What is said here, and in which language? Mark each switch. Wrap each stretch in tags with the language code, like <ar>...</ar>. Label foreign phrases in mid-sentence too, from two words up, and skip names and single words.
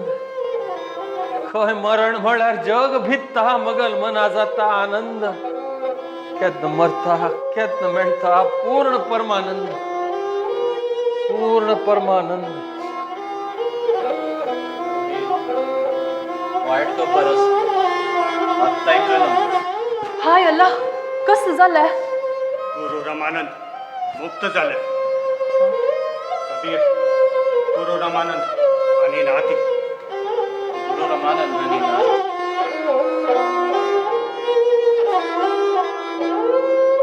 <kok>खंय मरण म्हळ्यार जग भित्ता मगल मना जाता आनंद. केन्ना मरता केन्ना मेळटा पूर्ण परमानंद. पूर्ण परमानंद.</kok> <mr>वायट खबर आत्ता ऐकलं. हाय अल्लाह कसं झालंय. गुरु रामानंद मुक्त झाले. कबीर गुरु रामानंद आणि नाती. गुरु रामानंद आणि नाती.</mr>